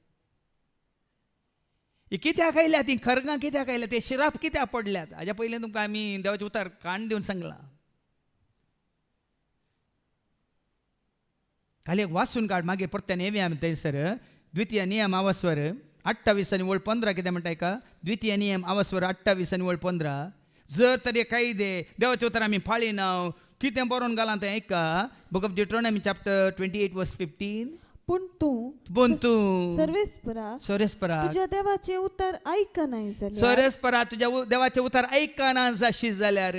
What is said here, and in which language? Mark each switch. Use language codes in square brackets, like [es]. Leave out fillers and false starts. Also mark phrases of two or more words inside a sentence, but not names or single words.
[kok] ही कित्याक आयल्या ती खरगां कित्याक आयल्या ते शिराप कित्याक पडल्यात हाज्या पयलीं तुमकां आमी देवाचें उतार काण दिवन सांगलां खाली एक वाचून काड मागीर परत्यान येवया आमी थंयसर द्वितीय नियम आवस्वर 28 आनी 15 कितें म्हणटा का द्वितीय नियम आवस्वर 28 आनी 15 जर तरी कायदे देवाचें उतार आमी पाळिना कितें बरोवन घालां तें ऐका [en] Book of Deuteronomy chapter 28 verse 15 [kok] पूण तूं सर्वेस्परा तुज्या देवाचे उतर ऐकनाय जाल्यार सर्वेस्परा तुज्या देवाचे उतर ऐकना जाशी जाल्यार